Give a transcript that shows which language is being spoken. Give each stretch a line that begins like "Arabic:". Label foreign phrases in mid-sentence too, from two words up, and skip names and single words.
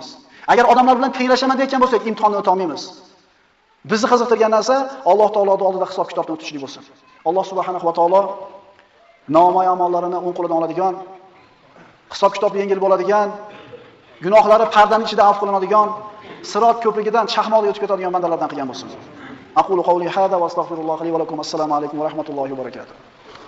Uzbek: Agar odamlar bilan tenglashaman deyotgan bo'lsak, imtihonni o'ta olmaymiz. Bizni qiziqtirgan narsa Alloh taoloning oldida hisob-kitobni o'tishlik bo'lsin. Alloh
Arabic: سبحانه وتعالى
Uzbek: namoy amollarini o'ng qo'lidan oladigan, hisob-kitobi yengil bo'ladigan, gunohlari pardaning ichida afv qilinadigan, Sirot ko'prigidan chaqmoqda o'tib ketadigan bandalardan qilgan bo'lsin.
Arabic: أقول قولي هذا وأستغفر الله لي ولكم. السلام عليكم ورحمة الله وبركاته.